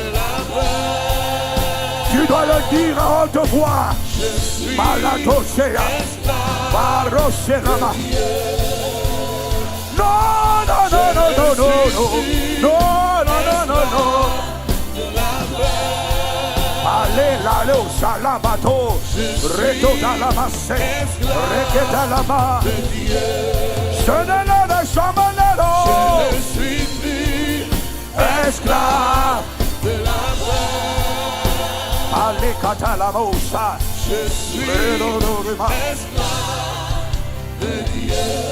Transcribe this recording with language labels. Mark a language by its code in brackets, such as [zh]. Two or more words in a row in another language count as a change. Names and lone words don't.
[fr] Tu dois le dire à haute voix. Malatoshea, Barosherama. Non, non, non, non, non, non, non, non, non, non, non. Allez, là, salabato, reto dalamasse, reketa lama. Je ne le jamais Je suis plus esclave de la allez, catalamosa. Je suis esclave de Dieu.